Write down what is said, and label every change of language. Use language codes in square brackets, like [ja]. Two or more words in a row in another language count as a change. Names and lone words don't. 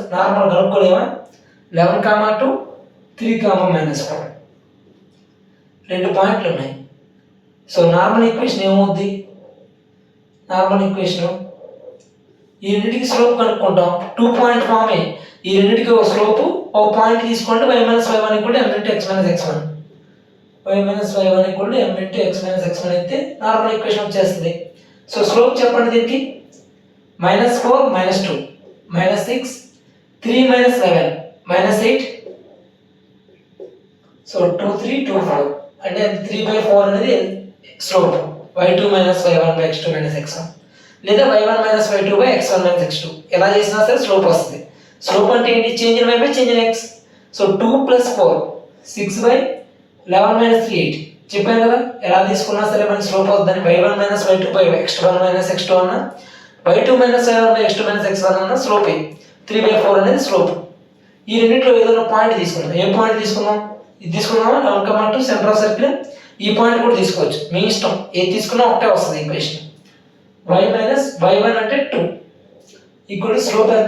[te] నార్మల్ కనుక్కోలేమా? 11, 2, 3, -4 రెండు పాయింట్లు ఉన్నాయి. సో [en] normal equation [te] ఏమవుద్ది? [en] normal equation [te] ఈ రెండింటికి స్లోప్ కనుక్కుంటాం. 2 [en] point form. [te] ఈ రెండింటికి ఒక స్లోపు, ఒక పాయింట్ తీసుకోండి. y - y1 = m × x - x1. y - y1 = m × x - x1 అయితే [en] normal equation [te] వచ్చేస్తుంది. సో స్లోప్ చెప్పండి దీనికి. -4 - 2 -6, 3 - 11 -8. సో 2, 3, 2, 4 అంటే 3/4 అనేది స్లోప్. y2 - y1 x2 - x1 లేదా y1 - y2 x1 - x2 ఎలా చేసినా సరే స్లోప్ వస్తుంది. స్లోప్ అంటే ఏంటి? [en] change in y by change in x. [te] సో 2 + 4 6/11 - 3 8. చెప్పాను కదా, ఎలా తీసుకున్నా సరే మనకి స్లోప్ అవుతుందని. y1 - y2 x1 - x2 అన్న, y2 - y1 x2 - x1 అన్న స్లోపే. 3/4 అనేది స్లోప్. ఈ రెండింటిలో ఏదైనా పాయింట్ తీసుకుందాం. ఏ పాయింట్ తీసుకుందాం? ఇది తీసుకుందామా? 11, 2 [en] centre of circle. [te] ఈ పాయింట్ కూడా తీసుకోవచ్చు, మీ ఇష్టం. ఏది తీసుకున్నా ఒకటే వస్తుంది ఈక్వేషన్. y - y1 అంటే 2 [en] equal slope [te] ఎంత?